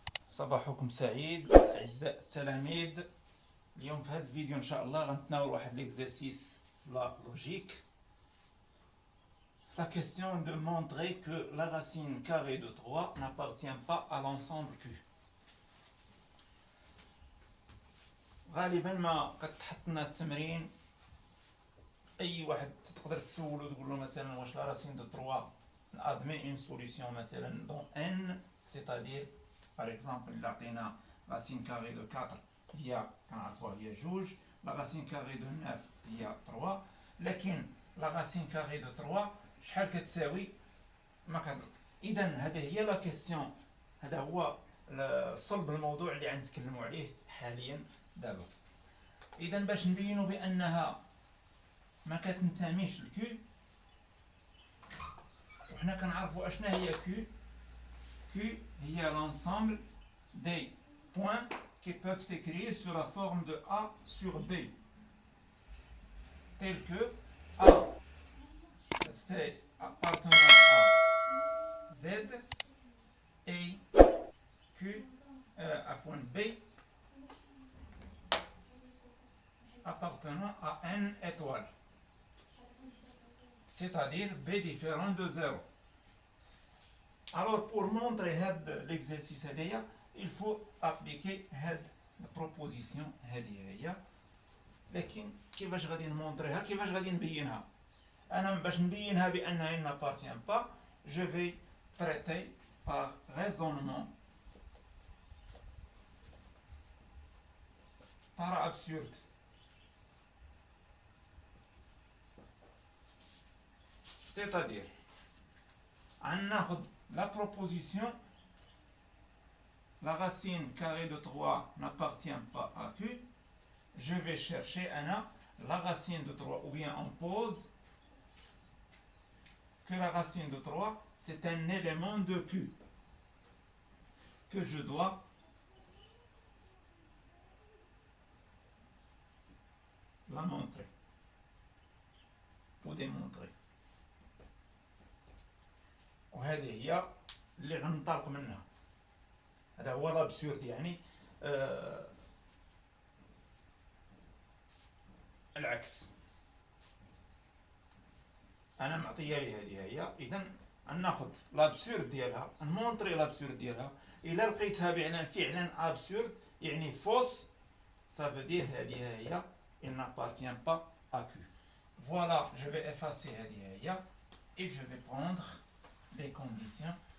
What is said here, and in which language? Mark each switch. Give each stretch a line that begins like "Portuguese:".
Arabic: صباحكم سعيد اعزائي التلاميذ. اليوم في هذا الفيديو ان شاء الله غنتناول واحد ليكزرسيس لا لوجيك.
French: La question de montrer que la racine carrée de 3 n'appartient pas à l'ensemble Q.
Arabic: غالبا ما قد تحطنا التمرين اي واحد تقدر تسولو تقول له مثلا واش لا راسين دو 3 نادمي اون سوليسيون مثلا دون ان
French: c'est-à-dire par exemple
Arabic: الا عطينا راسين كاري دو 4 هي كنعرفوها هي جوج، لا راسين كاري دو 9 هي 3، لكن لا راسين كاري دو 3 شحال كتساوي ما كنعرف. اذا هذه هي لا كيستيون، هذا هو صلب الموضوع اللي غنتكلموا عليه حاليا دابا. اذا باش نبينوا بانها ما كتنتميش لكيو، وحنا كنعرفوا اشنا هي كيو. كيو هي
French: l'ensemble des points qui peuvent s'écrire sur la forme de A sur B, tel que A c'est appartenant à Z et Q B appartenant à N étoiles, c'est-à-dire B différent de 0. Alors pour montrer l'exercice
Arabic: هذايا
French: il faut appliquer
Arabic: هاد البروبوزيسيون هذه هي. لكن كيفاش غادي نمونطريها، كيفاش غادي نبينها؟ انا باش نبينها بانها
French: il n'appartient pas, je vais traiter par raisonnement par absurde. C'est-à-dire
Arabic: غناخد
French: la proposition la racine carrée de 3 n'appartient pas à Q. Je vais chercher la racine de 3, ou bien on pose que la racine de 3 c'est un élément de Q que je dois la montrer ou démontrer.
Arabic: وهذه هي اللي غنطلق منها. هذا هو لابسورد، يعني العكس. انا معطيه لي هذه هي، اذا ناخذ لابسورد ديالها نمونطري لابسورد ديالها. الا لقيتها فعلا ابسورد يعني فوس،
French: ça veut dire
Arabic: هذه هي
French: il n'appartient pas à Q. Voilà, je vais effacer
Arabic: هذه هي
French: et je vais prendre les conditions.